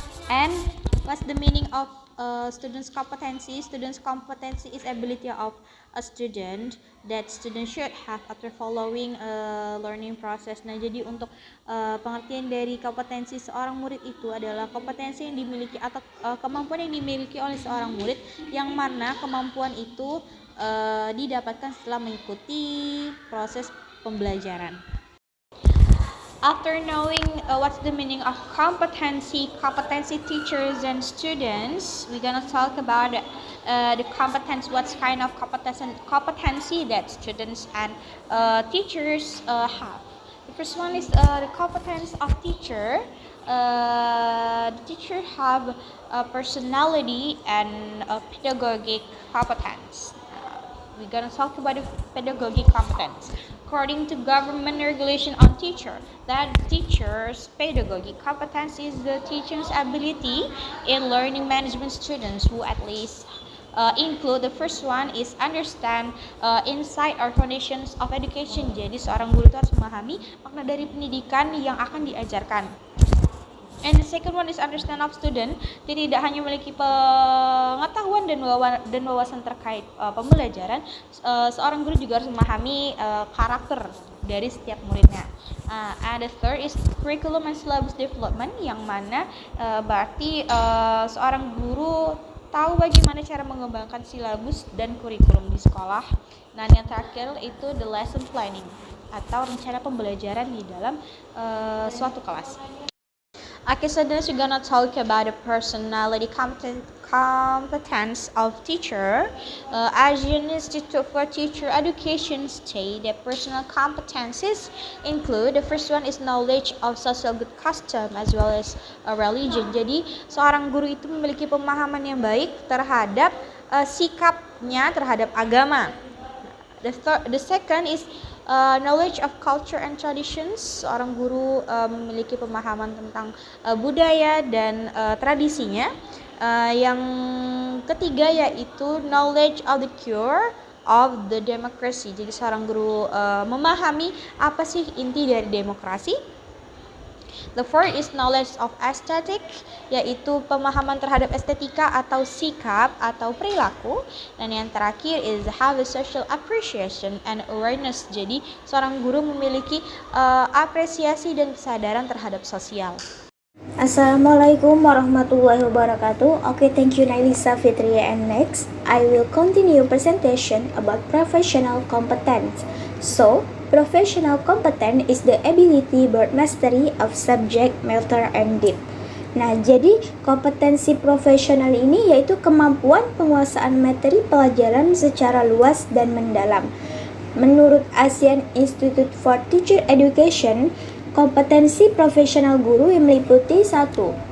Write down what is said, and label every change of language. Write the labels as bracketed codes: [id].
[en] And what's the meaning of student's competency? Student's competency is ability of a student that student should have after following a learning process. [id] Nah, jadi untuk pengertian dari kompetensi seorang murid itu adalah kompetensi yang dimiliki atau kemampuan yang dimiliki oleh seorang murid yang mana kemampuan itu didapatkan setelah mengikuti proses pembelajaran. [en] After knowing what's the meaning of competency teachers and students, we're gonna talk about the competence, what kind of competency that students and teachers have. The first one is the competence of teacher. The teacher have a personality and a pedagogic competence. We're gonna talk about the pedagogic competence. According to government regulation on teacher, that teacher's pedagogic competence is the teacher's ability in learning management students who at least include the first one is understand insight or foundations of education. [id] Jadi seorang guru itu harus memahami makna dari pendidikan yang akan diajarkan. [en] And the second one is understand of student. [id] Jadi tidak hanya memiliki pengetahuan dan wawasan terkait pembelajaran, seorang guru juga harus memahami karakter dari setiap muridnya. [en] And the third is curriculum and syllabus development, [id] yang mana berarti seorang guru tahu bagaimana cara mengembangkan silabus dan kurikulum di sekolah. Nah, yang terakhir itu [en] the lesson planning [id] atau rencana pembelajaran di dalam suatu kelas. [en] Okay, so then we're gonna talk about the personality competence of teacher. Asian Institute for Teacher Education state that personal competencies include the first one is knowledge of social good custom as well as religion. [id] Jadi seorang guru itu memiliki pemahaman yang baik terhadap sikapnya terhadap agama. [en] The second is knowledge of culture and traditions. [id] Seorang guru memiliki pemahaman tentang budaya dan tradisinya. Yang ketiga yaitu [en] knowledge of the core of the democracy. [id] Jadi seorang guru memahami apa sih inti dari demokrasi. [en] The fourth is knowledge of aesthetic, [id] yaitu pemahaman terhadap estetika atau sikap atau perilaku. Dan yang terakhir [en] is have a social appreciation and awareness. [id] Jadi seorang guru memiliki apresiasi dan kesadaran terhadap sosial. [ar] Assalamualaikum warahmatullahi wabarakatuh. [en] Okay, thank you Nailisa Fitri. And next, I will continue presentation about professional competence. So, professional competence is the ability or mastery of subject matter and depth. [id] Nah, jadi kompetensi profesional ini yaitu kemampuan penguasaan materi pelajaran secara luas dan mendalam. Menurut Asian Institute for Teacher Education, kompetensi profesional guru yang meliputi 1.